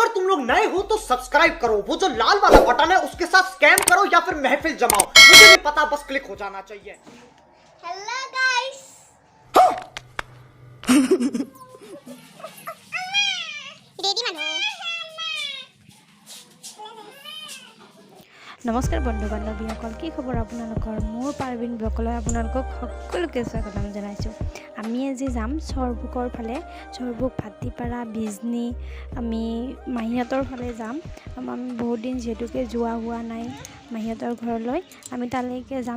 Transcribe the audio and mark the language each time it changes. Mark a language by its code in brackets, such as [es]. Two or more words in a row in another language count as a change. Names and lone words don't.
[hi] लोग नए हो तो सब्सक्राइब करो, वो जो लाल वाला बटन है उसके साथ स्कैम करो या फिर महफिल जमाओ, मुझे नहीं पता, बस क्लिक हो जाना चाहिए। [en] hello guys. रेडी मानो। [as] নমস্কাৰ বন্ধু বান্ধৱীসকল, কি খবৰ আপোনালোকৰ? মোৰ পাৰবিন ব্লগলৈ আপোনালোকক সকলোকে স্বাগতম জনাইছোঁ। আমি আজি যাম চৰবুকৰ ফালে, চৰবুক, ভাটিপাৰা, বিজনী, আমি মাহীহঁতৰ ফালে যাম। আমি বহুত দিন যিহেতুকে যোৱা হোৱা নাই মাহীহঁতৰ ঘৰলৈ, আমি তালৈকে যাম।